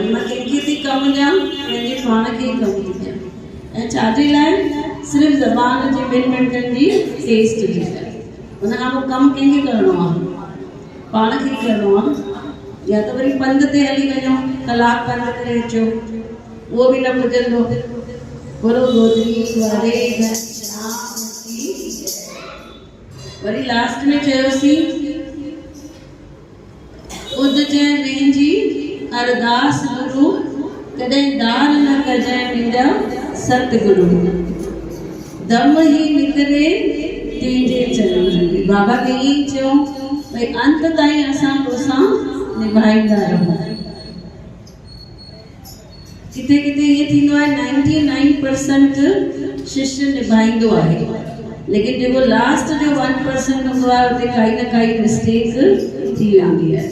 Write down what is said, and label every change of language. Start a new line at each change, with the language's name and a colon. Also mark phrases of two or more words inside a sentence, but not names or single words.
Sindhi: मां कंहिंखे थी कमु ॾियां, पंहिंजे पाण खे कमु थी ॾियां। ऐं छाजे लाइ? सिर्फ़ु ज़बान जे 2 मिंटनि जी टेस्ट जे लाइ। हुन खां पोइ कमु कंहिंखे करिणो आहे? पाण खे करिणो आहे। या त वरी पंध ते हली वञो, कलाक पंध करे अचो, उहो बि न पुॼंदो।
Hindi: बोलो गोदरी वारे घर श्याम की जय।
Sindhi: वरी लास्ट में चयोसीं उदजय वेंजी अरदास गुरु, कॾहिं दान न कजै मुंहिंजा सतगुरु, दम ही निकरे तेजे चरण। बाबा खे ईअं चयो भई अंत ताईं असां तोसां निभाईंदा रहूं। किथे किथे ये थींदो आहे 99% शिष्य निभाईंदो आहे, लेकिन जेको लास्ट जो 1% हूंदो आहे उते काई न काई मिस्टेक थी वेंदी आहे।